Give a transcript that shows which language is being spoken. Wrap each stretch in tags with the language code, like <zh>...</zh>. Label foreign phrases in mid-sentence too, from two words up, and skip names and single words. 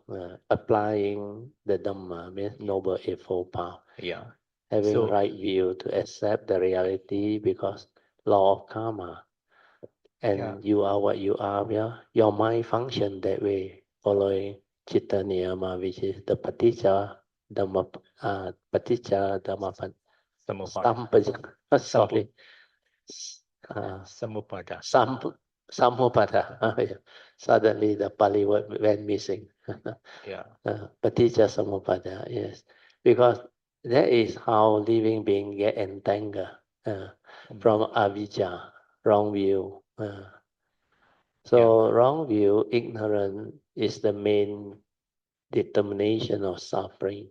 <en>Applying the Dhamma means Noble Eightfold Path. Having right view to accept the reality because law of karma. And you are what you are. Your mind function that way, following</en> <pi>Chitta Niyama,</pi> <en>which is the</en> <pi>Paticca Dhamma</pi> <en>sorry. Samupada. Samupada. Suddenly the Pali word went missing.</en> <pi>Paticca Samupada,</pi> <en>yes. Because that is how living being get entangled from avijja, wrong view. So wrong view, ignorance is the main determination of suffering.</en>